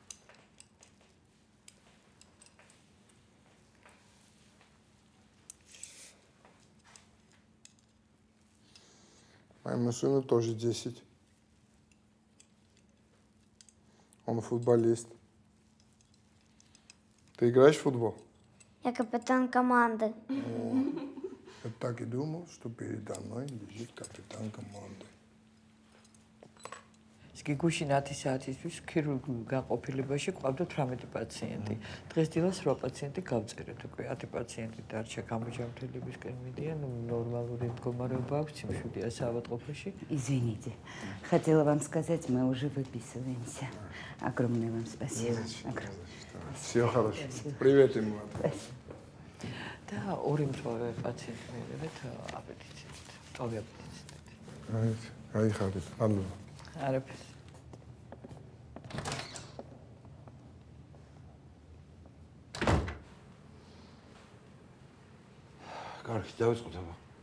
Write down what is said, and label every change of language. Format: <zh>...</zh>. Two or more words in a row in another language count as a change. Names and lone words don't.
<ru>Моему сыну тоже 10. Он футболист. Ты играешь в футбол? Я капитан команды. Я так и думал, что передо мной лежит капитан команды.</ru> <ka>გიგუშინ 10 საათისთვის ქირურგიულ განყოფილებაში ყავდათ 18 პაციენტი. დღესდილას 8 პაციენტი გავწერეთ უკვე. 10 პაციენტი დარჩა გამაჯამრთელებისკენ მიდიან, ნორმალური მდგომარეობა აქვს სიმშვიდეა საავადმყოფოში.</ka> <ru>Извините, хотела вам сказать, мы уже выписываемся. Огромное вам спасибо. Все хорошо. Привет ему.</ru> <ka>და ორი მწვავე პაციენტი მივიღეთ აპეტიტით. მწვავე აპეტიტით. გაიხარეთ. ალო. არაფერს. კარგი, დავიწყოთ აბა.</ka>